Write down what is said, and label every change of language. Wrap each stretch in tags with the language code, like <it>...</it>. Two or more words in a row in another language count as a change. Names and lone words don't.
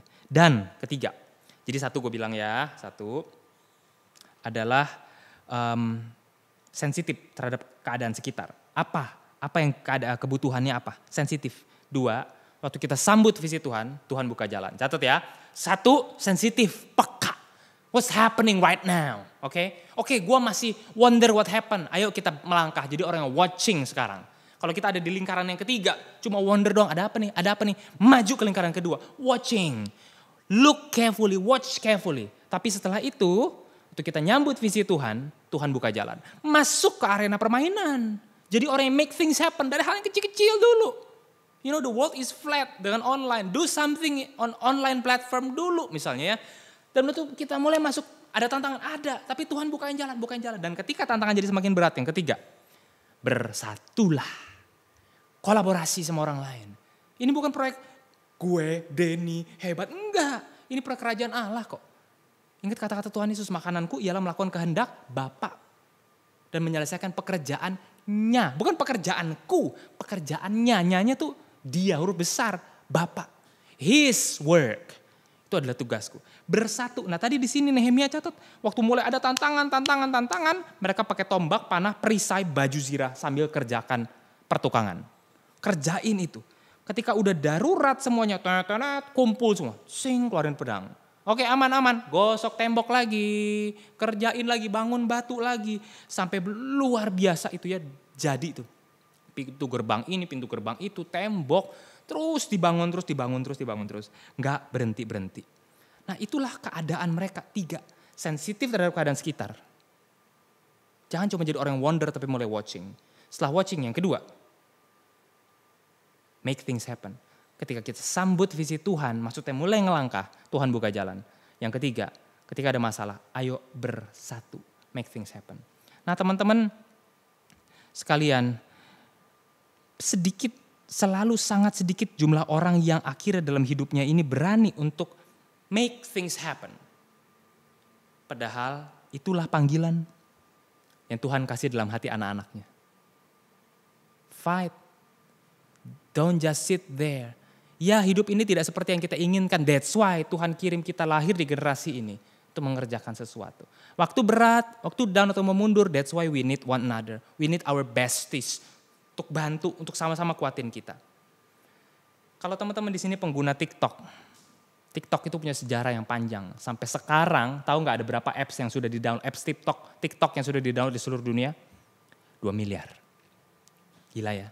<id>Dan ketiga, jadi satu gue bilang ya, satu adalah sensitif terhadap keadaan sekitar. Apa yang kebutuhannya apa? Sensitif. 2, waktu kita sambut visi Tuhan, Tuhan buka jalan. Catat ya, 1, sensitif, peka.</id> <en>What's happening right now?</en> <id>Oke, gue masih</id> <en>wonder what happened.</en> <id>Ayo kita melangkah jadi orang yang watching sekarang. Kalau kita ada di lingkaran yang ketiga, cuma wonder doang. Ada apa nih? Maju ke lingkaran kedua, watching.</id> <en>Look carefully, watch carefully.</en> <id>Tapi setelah itu Waktu kita nyambut visi Tuhan, Tuhan buka jalan. Masuk ke arena permainan. Jadi orang yang</id> <en>make things happen</en> <id>dari hal yang kecil-kecil dulu.</id> <en>You know the world is flat dengan online. Do something on online platform</en> <id>dulu misalnya ya. Dan itu kita mulai masuk, ada tantangan, ada. Tapi Tuhan bukain jalan. Dan ketika tantangan jadi semakin berat, yang ketiga, bersatulah. Kolaborasi sama orang lain. Ini bukan proyek gue, Denny, hebat. Enggak, ini proyek kerajaan Allah kok. Ingat kata-kata Tuhan Yesus, makananku ialah melakukan kehendak Bapa. Dan menyelesaikan pekerjaannya. Bukan pekerjaanku, pekerjaannya. Nyanya tuh dia, huruf besar, Bapa.</id> <en>His work.</en> <id>Itu adalah tugasku. Bersatu. Nah tadi di sini Nehemia catat. Waktu mulai ada tantangan. Mereka pakai tombak, panah, perisai, baju zirah sambil kerjakan pertukangan. Kerjain itu. Ketika udah darurat semuanya, kumpul semua. Keluarin pedang. Oke aman. Gosok tembok lagi. Kerjain lagi, bangun batu lagi. Sampai luar biasa itu ya jadi itu. Pintu gerbang ini, pintu gerbang itu, tembok. Terus dibangun terus. Nggak berhenti. Nah itulah keadaan mereka. 3, sensitif terhadap keadaan sekitar. Jangan cuma jadi orang yang wonder tapi mulai watching. Setelah watching yang kedua,</id> <en>make things happen.</en> <id>Ketika kita sambut visi Tuhan, maksudnya mulai ngelangkah, Tuhan buka jalan. Yang ketiga, ketika ada masalah, ayo bersatu,</id> <en>make things happen.</en> <id>Nah teman-teman sekalian, selalu sangat sedikit jumlah orang yang akhirnya dalam hidupnya ini berani untuk</id> <en>make things happen.</en> <id>Padahal itulah panggilan yang Tuhan kasih dalam hati anak-anaknya.</id> <en>Fight. Don't just sit there.</en> <id>Ya hidup ini tidak seperti yang kita inginkan.</id> <en>That's why</en> <id>Tuhan kirim kita lahir di generasi ini. Untuk mengerjakan sesuatu. Waktu berat, waktu down atau memundur.</id> <en>That's why we need one another. We need our besties.</en> <id>Untuk bantu, untuk sama-sama kuatin kita. Kalau teman-teman di sini pengguna TikTok. TikTok itu punya sejarah yang panjang. Sampai sekarang, tahu nggak ada berapa apps yang sudah di-download, apps TikTok yang sudah di-download di seluruh dunia? 2 miliar. Gila ya.</id>